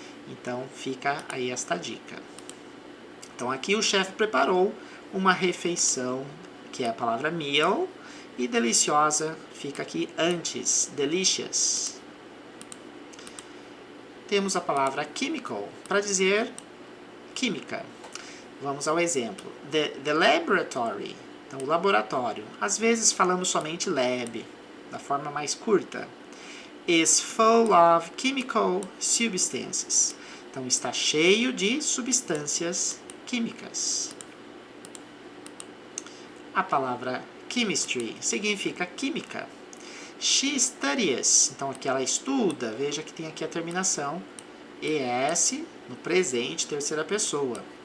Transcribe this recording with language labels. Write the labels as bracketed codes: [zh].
[pt] Então fica aí esta dica. Então aqui o chefe preparou uma refeição, que é a palavra meal, e deliciosa fica aqui antes, delicious. Temos a palavra chemical, para dizer química. Vamos ao exemplo. [en] The laboratory, [pt] então o laboratório. Às vezes falamos somente lab, da forma mais curta. [en] Is full of chemical substances. [pt] Então está cheio de substâncias químicas. A palavra chemistry significa química. [en] She studies, [pt] então aqui ela estuda, veja que tem aqui a terminação ES no presente, terceira pessoa.